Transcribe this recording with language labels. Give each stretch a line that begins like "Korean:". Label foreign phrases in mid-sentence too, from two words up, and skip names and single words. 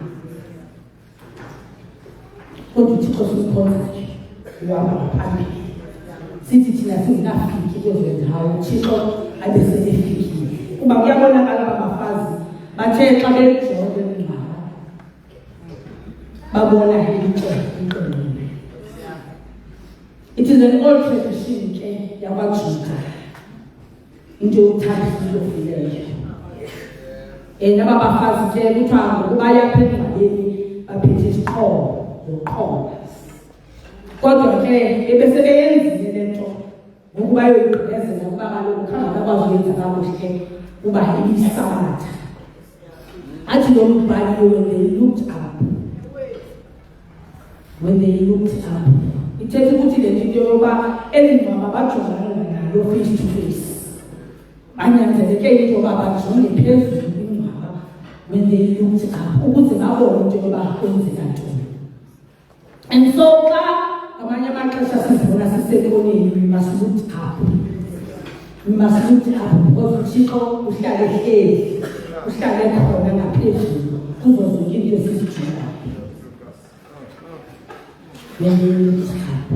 Xhosa: kodwa uThixo simkhonzayo uhamba ngaphambili sithi thina singafiki kwezo ndawo uThixo abesefikile kuba kuyabonakala abafazi bathe xa bejonge ingqaba babona into enqonile.
English: It is an old tradition
Xhosa: ke yakwaJuda into yokuthanda ilofileyo naba bafazi ke kuthiwa ngokuba yaphendwaleni baphethe isiqholo zoqholo kodwa ke ebesebeyenzile lento ngokuba yoyigezela ukuba kaloku khanga bakwazi ukwenza kakuhle kuba ibisabatha athi lo mbhali
English: when they looked
Xhosa: up ithethe ukuthi le nto yokuba elingcwaba bajongana nayo
English: face to face
Xhosa: banyanzeleke into yokuba bajonge phezulu ingcwaba
English: when they looked up
Xhosa: ukuze babone into yokuba kwenzeka ntoni.
English: And so
Xhosa: xa ngamanye amaxesha sizibona sisekoneni
English: we must look up because
Xhosa: uThixo uhlale hleli uhlale khona ngaphezulu kuzo zonke into esizijongayo.
English: When they looked up.